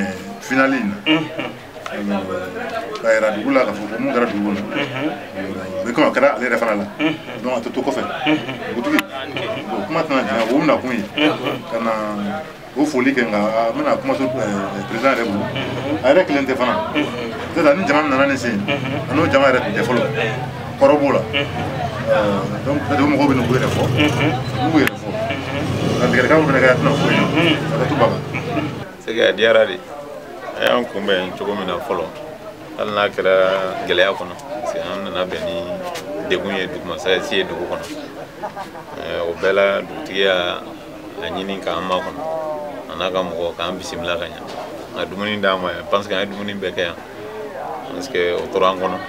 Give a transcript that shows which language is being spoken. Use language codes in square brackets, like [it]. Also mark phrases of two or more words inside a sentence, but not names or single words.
[bm] finali in na ka yira dugu la ka fɔ ko mun kɛra dugu kɔnɔ o kama kɛra ale yɛrɛ fana la donc a tɛ to kɔfɛ dugutigi bon kuma tɛna jigin o bɛna kun ye ka na o foli kɛ nka a bɛna kuma to président yɛrɛ bolo a yɛrɛ kelen tɛ fana peut-être ni jama nana nin sen a n'o jama yɛrɛ tun tɛ fɔlɔ kɔrɔ b'o la [fr] donc peut-être [bm] o mɔgɔw bɛ nin ko yɛrɛ fɔ n'u b'u yɛrɛ fɔ ka tigɛrɛkan fana kɛ a tɛna foyi ye a ka to baba. [fr] C'est que [bm] a diyara de a y'an kunbɛn cogo min na fɔlɔ hali n'a kɛra gɛlɛya kɔnɔ [fr] parce que [bm] an nana bɛn ni degun ye dugumasasi ye dugu kɔnɔ o bɛɛ la dugutigi y'a ɲini k'an makɔnɔ a n'a ka mɔgɔ k'an bisimila ka ɲɛ nka dumuni d'an ma [fr] parce que [bm] an ye dumuni bɛɛ kɛ yan [fr] parce que [bm] o tora an kɔnɔ